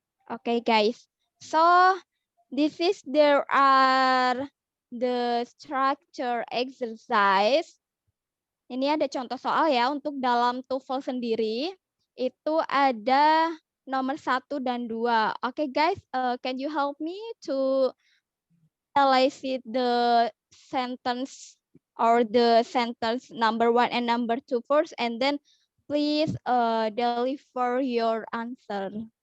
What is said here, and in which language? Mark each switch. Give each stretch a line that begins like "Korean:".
English: Okay, guys. So there are the structure exercise.
Indonesian: Ini ada contoh soal ya untuk dalam TOEFL sendiri. Itu ada nomor 1 dan 2.
English: Okay, guys, can you help me to analyze the sentence or the sentence number 1 and number 2 first, and then please deliver your answer.